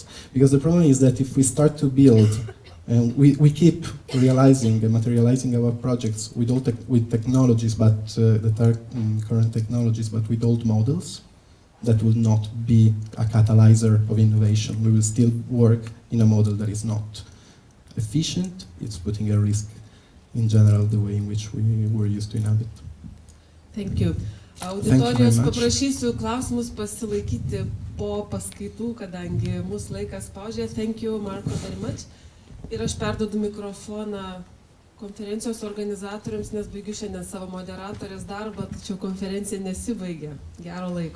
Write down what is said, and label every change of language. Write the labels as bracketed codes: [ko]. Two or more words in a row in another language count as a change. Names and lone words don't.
[en] Because the problem is that if we start to build, and we keep realizing and materializing our projects with technologies, but that are current technologies, but with old models, that will not be a catalyzer of innovation. We will still work in a model that is not efficient. It's putting a risk in general the way in which we were used to inhabit. Thank you. [lt] Auditorijos paprašysiu klausimus pasilaikyti po paskaitų, kadangi mūsų laikas spaudžia. [en] Thank you, Marko, very much. [lt] Ir aš perduodu mikrofoną konferencijos organizatoriams, nes baigiu šiandien savo moderatorės darbą, tačiau konferencija nesibaigia. Gero laiko.